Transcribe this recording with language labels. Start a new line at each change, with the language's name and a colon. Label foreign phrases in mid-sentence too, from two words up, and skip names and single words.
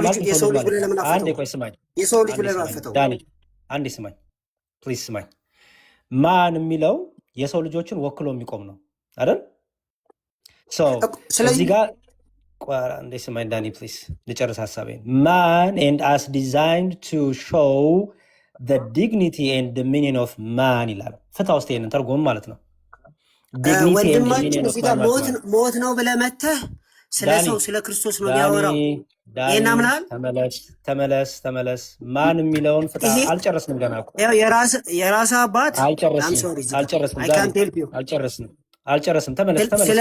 Amharic: ልጅ ማለት የሰው የሰው ልጅ ልጅ ብለህ ማለት ለምን አንዴ አፈተው? ቆይ ስማኝ የሰው ልጅ አንዴ ብለህ ለምን ስማኝ አፈተው? ዳኒ አንዴ ስማኝ ፕሊዝ ስማኝ ማን የሚለው የሰው ልጆችን ወክሎ የሚቆም ነው አይደል ሰው እዚህ ስለዚህ ጋር እንዴ ስማኝ ዳኒ ፕሊዝ ልጨርስ ሀሳቤን
English: man and as designed to show the dignity and dominion of man
Amharic: ይላል ፍታ ውስጥ ይሄንን ተርጎም ማለት ነው
English: dignity and
Amharic: ወንድማችን
English: dominion of
Amharic: እዚህ ጋር man ማለት ነው ሞት ነው ብለህ መተህ ስለ ዳኒ ሰው ስለ ክርስቶስ ነው ዳኒ የሚያወራው። ዳኒ ይሄን አምናል? ተመለስ ማን የሚለውን ፍታ ይሄ አልጨረስንም ገና እኮ ያው የራስ አባት አም አልጨረስንም ሶሪ አልጨረስንም አይ ዳኒ
English: can't help you።
Amharic: አልጨረስንም ተመለስ ስለ